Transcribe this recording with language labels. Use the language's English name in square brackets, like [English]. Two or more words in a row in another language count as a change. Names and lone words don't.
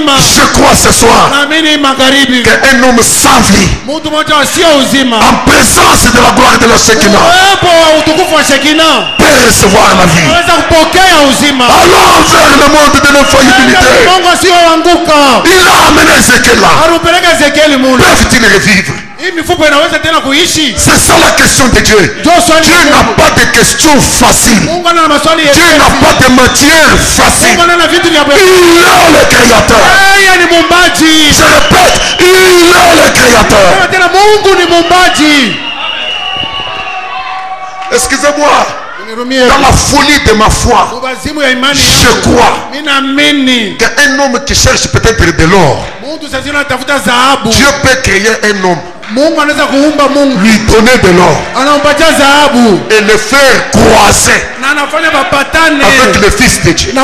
[French] Je crois ce soir qu'un homme sans vie, en présence de la gloire de la Shekinah, peut recevoir la vie. Allons vers le monde de l'infaillibilité. Il a amené Ézéchiel là. Peuvent-ils revivre? [Swahili] hii mifupa inaweza tena kuishi? [French] C'est ça la question de Dieu. Dieu n'a pas de questions faciles. [Swahili] Mungu ana maswali ya [French] Dieu n'a pas de matière facile. [Swahili] Mungu ana vitu vya [French] Il est le créateur. [Swahili] yeye ni muumbaji. [French] Je répète, il est le créateur. [Swahili] Tena Mungu ni muumbaji. [French] Excusez-moi. Dans la folie de ma foi, je crois qu'un homme qui cherche peut-être de l'or, Dieu peut créer un homme, lui donner de l'or et le faire croiser avec le Fils de Dieu.